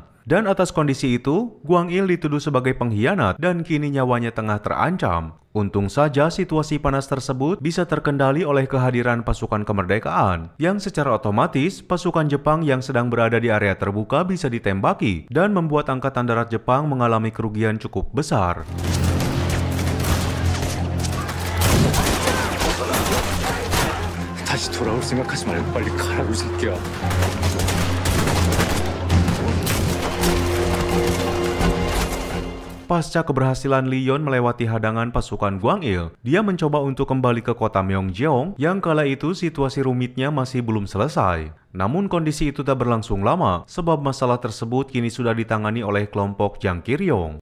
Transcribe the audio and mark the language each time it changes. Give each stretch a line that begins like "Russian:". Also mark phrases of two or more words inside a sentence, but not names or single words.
Indonesian: Dan atas kondisi itu, Gwang Il dituduh sebagai pengkhianat dan kini nyawanya tengah terancam. Untung saja situasi panas tersebut bisa terkendali oleh kehadiran pasukan kemerdekaan, yang secara otomatis pasukan Jepang yang sedang berada di area terbuka bisa ditembaki dan membuat Angkatan Darat Jepang mengalami kerugian cukup besar.
Korean: 다시 돌아올 생각하지 말고 빨리 가라고, 이 새끼야.
Indonesian: Pasca keberhasilan Lee Yon melewati hadangan pasukan Gwang Il, dia mencoba untuk kembali ke kota Myeongjeong yang kala itu situasi rumitnya masih belum selesai. Namun kondisi itu tak berlangsung lama sebab masalah tersebut kini sudah ditangani oleh kelompok Jangkiryong.